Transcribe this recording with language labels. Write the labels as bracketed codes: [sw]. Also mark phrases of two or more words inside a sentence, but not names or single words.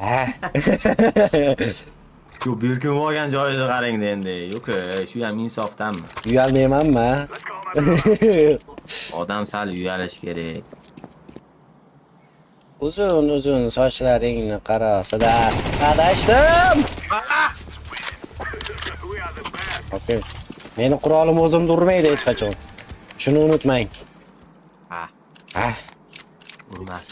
[uz] Shu berkin olgan joyida qarang endi. Yo'q, shu ham insofdanmi? Uyalmaymanmi? Odam sal uyalish kerak. Uzun sochlaringni qarasida adashdim. [en] We are the best. Okey. [uz] Meni qurolim o'zimda urmaydi hech qachon. Shuni unutmang. Ha, Ha. urmasin.